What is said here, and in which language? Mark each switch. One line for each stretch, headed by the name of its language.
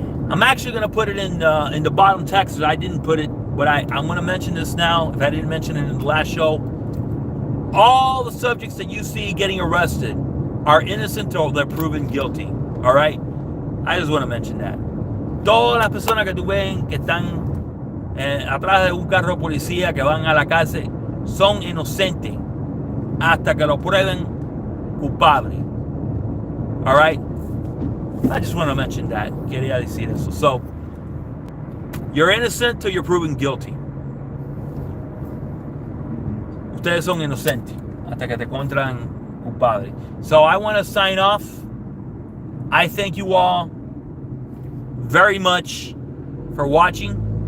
English: I'm actually going to put it in the bottom text. I didn't put it, but I'm going to mention this now, if I didn't mention it in the last show. All the subjects that you see getting arrested are innocent or they're proven guilty. All right? I just want to mention that.
Spanish: Todas las personas que tú ven que están atrás de un carro de policía, que van a la cárcel, son inocentes hasta que lo prueben culpable.
English: All right? I just want to mention that.
Spanish: Quería decir eso.
English: So, you're innocent till you're proven guilty.
Spanish: Ustedes son inocentes hasta que te encuentran culpable.
English: So I want to sign off. I thank you all very much for watching.